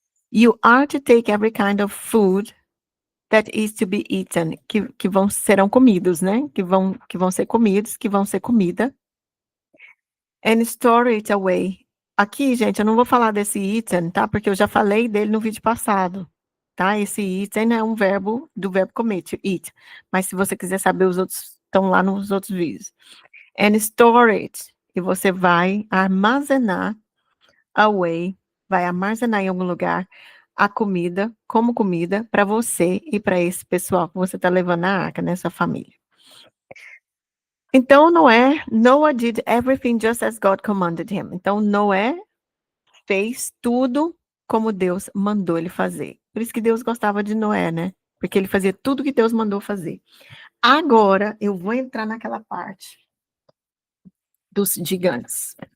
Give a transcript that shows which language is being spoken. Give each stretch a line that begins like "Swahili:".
English: You are to take every kind of food that is to be eaten,
Portuguese: que serão comidos, né? Que vão ser comidos, que vão ser comida.
English: And store it away.
Portuguese: Aqui, gente, eu não vou falar desse eaten, tá? Porque eu já falei dele no vídeo passado, tá? Esse eaten é um verbo do verbo comer, to eat. Mas se você quiser saber, os outros estão lá nos outros vídeos.
English: And store it.
Portuguese: E você vai armazenar away, vai armazenar em algum lugar a comida, como comida, para você e para esse pessoal que você está levando na arca, né? Sua família.
English: Então, Noah did everything just as God commanded him.
Portuguese: Então, Noé fez tudo como Deus mandou ele fazer. Por isso que Deus gostava de Noé, né? Porque ele fazia tudo que Deus mandou fazer. Agora, eu vou entrar naquela parte dos gigantes.